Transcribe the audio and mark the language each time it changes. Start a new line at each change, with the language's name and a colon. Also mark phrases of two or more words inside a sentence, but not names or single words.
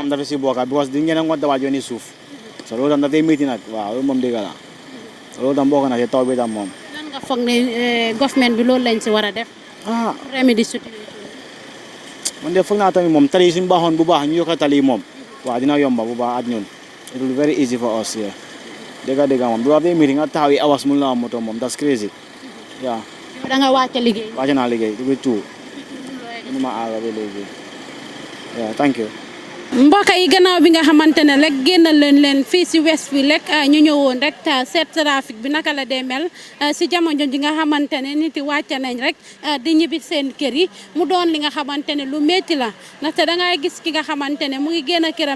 Wolof: moom dafa si bokka because di ngeen a ngoon dawaa jooni suuf so loolu tam daf day métti nag waaw loolu moom dëgg la loolu tam bokk na si taw bi tam moom lan nga foog ne government bi loolu lañ si war a def
English: remedy situation
Wolof: man de foog naa tamit moom tali yi suñu baaxoon bu baax ñu yokka tali yi moom waaw dina yomba bu baax at ñun
English: it will be very easy for us here
Wolof: dëgg moom du day métti nga taxaw yi awas mun la am moto moom
English: that's crazy
Wolof: waaw da nga wàcc liggéey wàcc naa liggéey
French: du tout
Wolof: ma aaga ba léegi
English: yeah thank you
Wolof: mbokk yi gannaaw bi nga xamante ne rek génnal leen fii si Westfield rek ñu ñëwoon rek seet trafic bi naka la dee mel si jamono ji nga xamante ne nit yi wàcc nañ rek di ñibbi seen kër yi mu doon li nga xamante ne lu métti la ndaxte da ngay gis ki nga xamante ne mu ngi génn këram